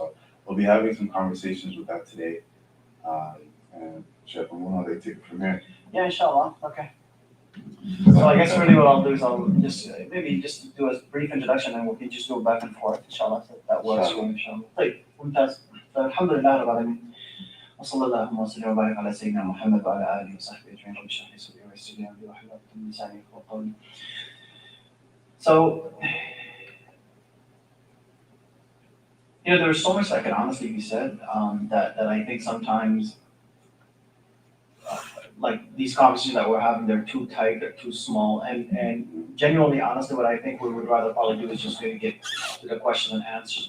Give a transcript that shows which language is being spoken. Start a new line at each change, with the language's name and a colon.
English: So we'll be having some conversations with that today. And Shaykh Mamoun, I'll take it from here. Yeah, inshallah. Okay. So I guess really what I'll do is I'll just maybe just do a brief introduction and we'll just go back and forth, inshallah. So that works for you, inshallah.
Arabic: طيب ممتاز. فالحمد لله رب العالمين. وصلى الله وسلم وبارك على سيدنا محمد وعلى آله وصحبه أجمعين. رب اشرح لي صدري ويسر لي أمري واحلل عقدة من لساني يفقهوا قولي.
English: So, there's so much that can honestly be said that I think sometimes like these conversations that we're having, they're too tight, they're too small, and genuinely, honestly, what I think we would rather probably do is just really get to the question and answers.